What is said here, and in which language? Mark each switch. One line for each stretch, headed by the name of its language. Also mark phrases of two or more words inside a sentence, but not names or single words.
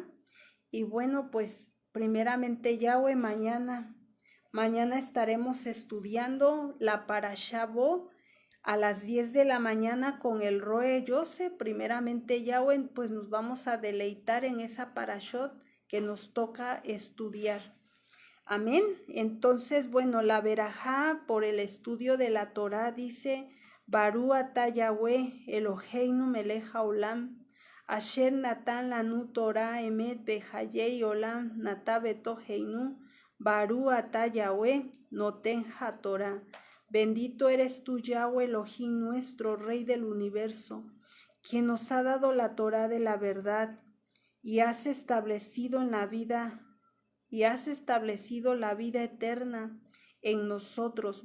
Spanish: Y bueno, pues primeramente Yahweh, mañana estaremos estudiando la Parashá Bo a las 10 de la mañana con el Roe Yose. Primeramente Yahweh, pues nos vamos a deleitar en esa parashot que nos toca estudiar. Amén. Entonces, bueno, la verajá por el estudio de la Torá dice:
Hebrew: ברוך אתה יהוה אלהינו מלך העולם אשר נתן לנו תורה אמת בחיי עולם נטע בתוכנו ברוך אתה יהוה נותן התורה.
Spanish: Bendito eres tú, Yahweh Elohim, nuestro Rey del universo, quien nos ha dado la Torá de la verdad y has establecido la vida eterna en nosotros.